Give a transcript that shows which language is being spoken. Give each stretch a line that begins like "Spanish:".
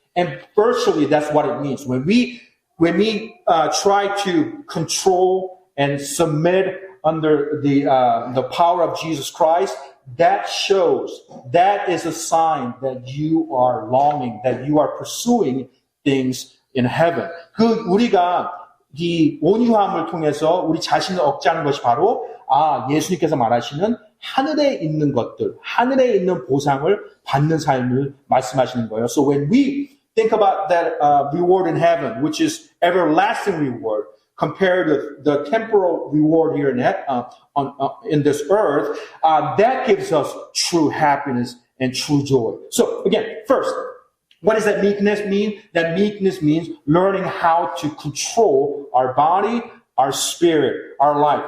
English: And virtually that's what it means. When we try to control and submit under the power of Jesus Christ, that is a sign that you are longing, that you are pursuing things in heaven.
Korean: 우리가 이 온유함을 통해서 우리 자신을 억제하는 것이 바로 예수님께서 말하시는 하늘에 있는 것들, 하늘에 있는 보상을 받는 삶을 말씀하시는 거예요.
English: So when we think about that reward in heaven, which is everlasting reward, compared to the temporal reward here in this earth, that gives us true happiness and true joy. So again, first, what does that meekness mean? That meekness means learning how to control our body, our spirit, our life.